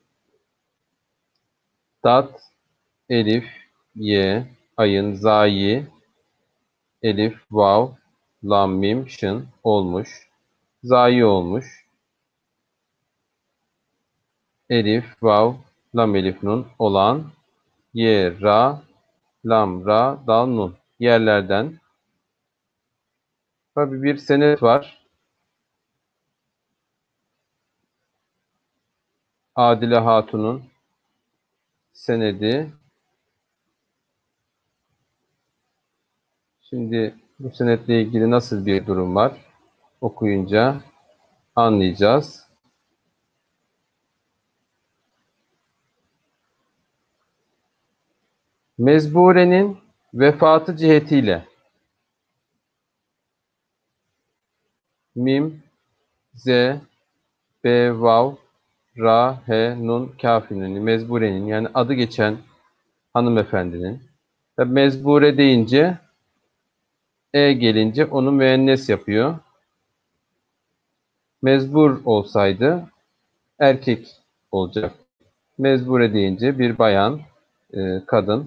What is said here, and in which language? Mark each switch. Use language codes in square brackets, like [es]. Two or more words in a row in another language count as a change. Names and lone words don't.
[tr] dat, elif, ye, ayın, zayi, elif, vav, lam, mim, şın olmuş, zayi olmuş, elif, vav, lam, elif, nun olan, ye, ra, lam, ra, dal, nun yerlerden. Tabii bir senet var. Adile Hatun'un senedi. Şimdi bu senetle ilgili nasıl bir durum var? Okuyunca anlayacağız. Mezbure'nin vefatı cihetiyle mim, z, b, vav, ra, he, nun, kafinin, mezburenin yani adı geçen hanımefendinin. Tabii mezbure deyince e gelince onu müennes yapıyor. Mezbur olsaydı erkek olacak. Mezbure deyince bir bayan, kadın.